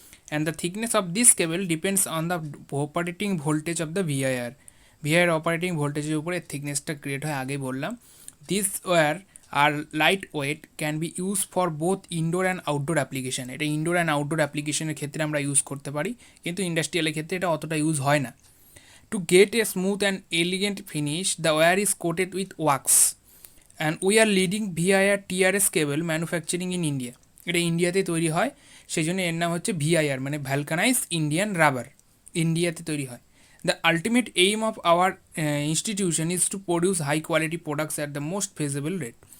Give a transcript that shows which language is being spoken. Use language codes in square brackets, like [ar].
[en] And the thickness of this cable depends on the operating voltage of the VIR. [bn] ভিআইআর operating ভোল্টেজের উপরে থিকনেসটা create হয়, আগেই বললাম। [en] this wire are light weight can be use for both indoor and outdoor application, [bn] এটা indoor and outdoor অ্যাপ্লিকেশনের ক্ষেত্রে আমরা use করতে পারি, কিন্তু ইন্ডাস্ট্রিয়ালের ক্ষেত্রে এটা অতটা ইউজ হয় না। [en] To get a smooth and elegant finish, the wire is coated with wax. And we are leading VIR TRS cable manufacturing in India. [bn] এটা ইন্ডিয়াতে তৈরি হয়, সেই জন্য এর নাম হচ্ছে ভিআইআর মানে ভ্যালকানাইজ ইন্ডিয়ান রাবার, ইন্ডিয়াতে তৈরি হয়। [en] The ultimate aim of our institution is to produce high quality products at the most feasible rate.